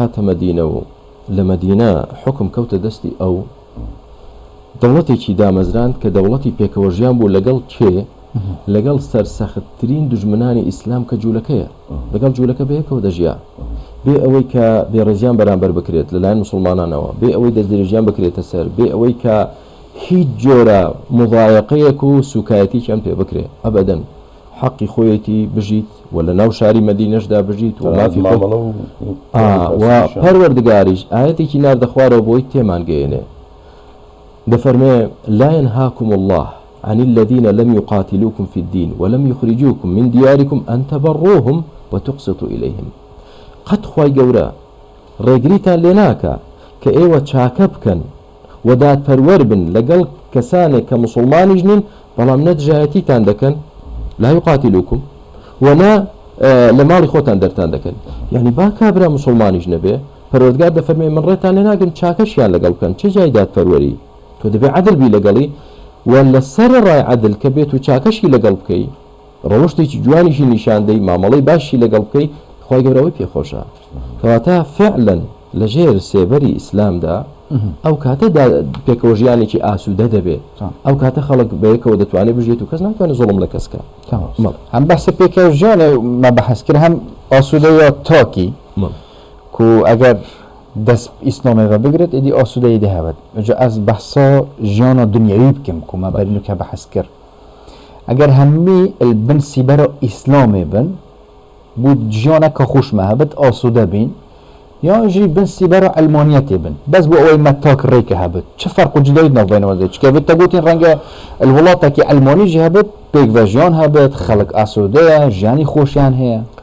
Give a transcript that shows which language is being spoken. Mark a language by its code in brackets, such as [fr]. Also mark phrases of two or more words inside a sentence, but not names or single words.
[ckb] هاتە مەدینە و لە مەدینە حکم کەوتە دەستی ئەو دەوڵەتێکی دامەزراند کە دەوڵەتی پێکەوە ژیان بوو لەگەڵ کێ لەگەڵ سەرسەختترین دژمنانی ئیسلام کە جوولەکەیە لەگەڵ جوولەکە بەیەکەوە دەژیا بێ ئەوەی کە بێڕێزیان بەرامبەر بکرێت لەلایەن مسلمانانەوە بێ ئەوەی دەستدرێژیان بکرێتە سەر بێ ئەوەی کە هیچ جۆرە مضایقەیەک و سوکایەتییان پێ بکرێت ئەبەدەن حەقی خۆیەتی بژیت و لە ناو شاری مەدینەشدا بژیت و مافی و پەروەردگاریش ئاەتێکی ناردەخوارەوە بۆی تێمان گەیەنێ دەفەرمێ [ar] لا ينهاكم الله عن الذين لم يقاتلوكم في الدين ولم يخرجوكم من دياركم أن تبروهم وتقسطوا إليهم [ckb] قد خواي گەورە ڕێگریتان لێ ناکە کە ئێوە چاکە بکەن و دادپەروەر بن لەگەڵ کەسانێک کە مسلمانیش نین بەڵام نەدژایەتیتان دەکەن لا [ar] يقاتلوكم ولا [ckb] لە ماڵی خۆتان دەرتان دەکەن یعنی با کابرا مسلمانیش نەبێ پەروەردگار دەفەرمێ من ڕێتان لێ ناگرم چاکەشیان لەگەڵ بکەن چه جایدات پەروەری تۆ دەبێ عەدل بی لەگەڵی و لەسەر ڕای عەدل کە بێت و چاکەشی لەگەڵ بکەی ڕەوشتێکی جوانیشی نیشاندەی مامەڵەی باشی لەگەڵ بکەی خی گەورەوەی پێخۆشە کەواتە فعلەن لەژێر سێبەری ئیسلامدا ئەو کاتەدا پێکەوە ژیانێکی ئاسوودە دەبێت ئەو کاتە خەڵک بەیەکەوە دەتوانێت بژێت و کەس ناتوانێت زوڵم لە کەسکە [ku] هم بحث پێکەوە ژیانێ ما بەحەس کرد هەم ئاسوودەیە تاکی کو ئەگەر دەست ئیسلامێەوە بگرێت ئیدی ئاسوودەی دەهەبێت ئەجا ئەس بەحسا ژیانە دنیاوی بکەم کو ما بەرنوکە بەحەس کرد ئەگەر هەممی بن سیبەرە ئیسلامێ بن بۆ ژیانەکە خوشمە هەبێت ئاسوودە بین یاژی بن سیبەرە ئەلمانیەتێ بن بەس بۆ ئەوەی مەتاک ڕێکە هەبێت چ فەرق و جدایی ناوبینەوە دێت چکەوێت تەگوتین ڕەنگە وڵاتێکی ئەلمانیژی هەبێت پێکڤە ژیان هەبێت خەڵک ئاسوودەیە ژیانی خۆشیان هەیە